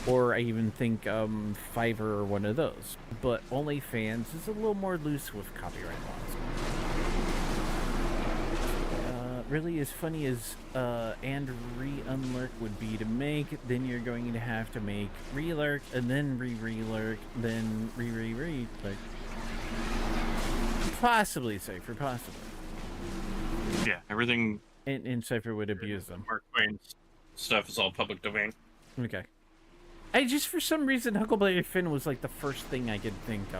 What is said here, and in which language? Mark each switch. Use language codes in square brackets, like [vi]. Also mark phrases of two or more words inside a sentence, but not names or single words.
[en] or I even think Fiverr or one of those. But OnlyFans is a little more loose with copyright laws. Really, as funny as and re-unlurk would be to make, then you're going to have to make re-lurk, and then re-re-lurk, then re-re-re-lurk. Possibly Cypher, possibly. Yeah, everything. And Cypher would abuse them. Mark Twain's stuff is all public domain. Okay. I just, for some reason, Huckleberry Finn was like the first thing I could think of.